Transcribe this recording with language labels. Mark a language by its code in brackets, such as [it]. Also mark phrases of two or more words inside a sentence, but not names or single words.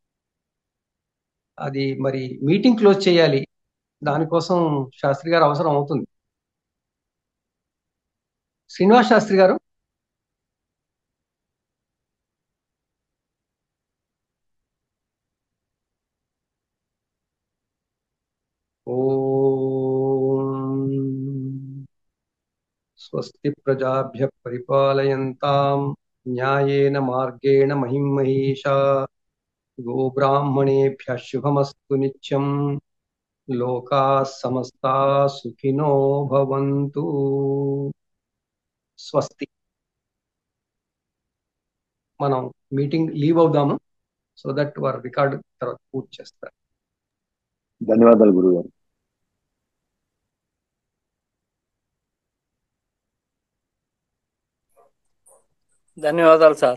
[te] అది మరి [en] meeting close [te] చేయాలి, దానికోసం శాస్త్రి గారు అవసరం అవుతుంది. శ్రీనివాస్ శాస్త్రి గారు. [sa] ఓం స్వస్తి ప్రజాభ్య పరిపాలయంతాం న్యాయేన మార్గేణ మహిం మహీషా గోబ్రాహ్మణేభ్యః శుభమస్తు నిత్యం లోకాః సమస్తాః సుఖినో భవంతు. స్వస్తి. [te] మనం [en] meeting leave [te] అవుదాము, [en] so that [te] వారు రికార్డు తర్వాత పూర్తి చేస్తారు. ధన్యవాదాలు గురువు గారు. ధన్యవాదాలు సార్.